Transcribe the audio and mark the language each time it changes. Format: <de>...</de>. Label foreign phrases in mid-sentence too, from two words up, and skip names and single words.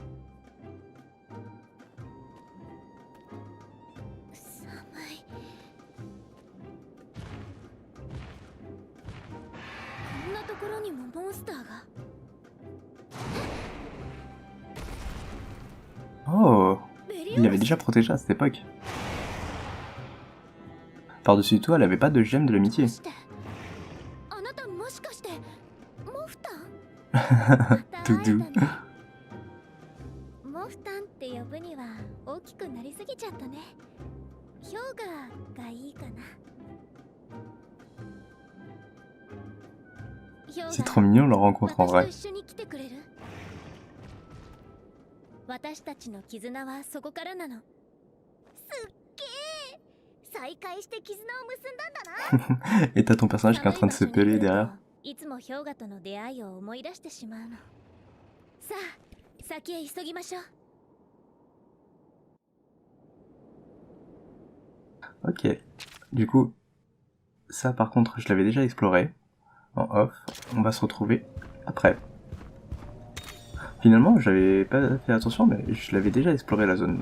<ja>寒い。こんなところにもモンスターが。</ja> <fr>Oh,</fr> <ja>ベリ</ja> <fr>il</fr> <ja>オ</ja> <fr>avait</fr> <ja>ス</ja> <fr>déjà protégé à cette époque. Par-dessus tout, elle avait pas de gemme de l'amitié.</fr> <ja>してあなたもしかしてモフタン？ドゥドゥ。モフタンって呼ぶには大きくなりすぎちゃったね。氷河がいいかな。氷</ja> <fr>C'est</fr> <ja>河</ja> <fr>trop mignon leur rencontre en</fr> <ja>私と</ja> <fr>vrai.</fr> <ja>一緒に来てくれる？私たちの絆はそこからなの。すっげえ、再会して絆を結んだんだな。</ja> <fr>Et t'as ton personnage qui est en train de se peler derrière.</fr> <ja>いつも氷河との出会いを思い出してしまうの。さあ、先へ急ぎましょう。</ja> <fr>Ok. Du coup, ça par contre, je l'avais déjà exploré. En off, on va se retrouver après. Finalement, j'avais pas fait attention, mais je l'avais déjà exploré la zone.</fr>